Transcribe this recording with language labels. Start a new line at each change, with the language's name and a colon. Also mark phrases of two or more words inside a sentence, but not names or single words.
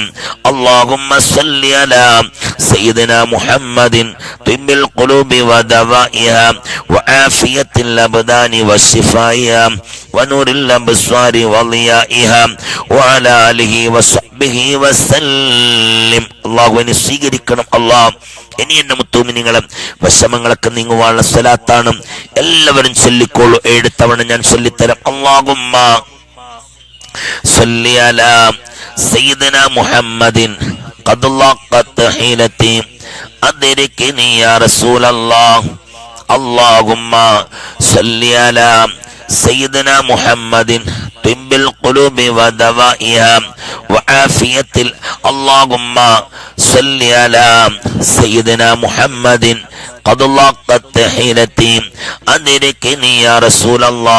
Arabic: اللهم صل على سيدنا محمد طب القلوب ودوائها وعافية الأبدان وشفائها ونور الأبصار وضيائها وعلى آله وصحبه وسلم.
Malayalam: അള്ളാഹുവിനെ സ്വീകരിക്കണം. അള്ളാഹ് ഇനി എന്റെ മുത്തുമിനിങ്ങളെ വിഷമങ്ങളൊക്കെ നീങ്ങുവാനുള്ള സ്വലാത്താണ്. എല്ലാവരും ചൊല്ലിക്കോളൂ. 7 തവണ ഞാൻ ചൊല്ലിത്തരാം.
Arabic: അല്ലാഹുമ്മ صل على سيدنا محمد قد ضاقت حيلتي أدركني يا رسول الله. اللهم صل على سيدنا محمد طب القلوب ودوائها وعافية اللهم صل على سيدنا محمد قد ضاقت حيلتي أدركني يا رسول الله.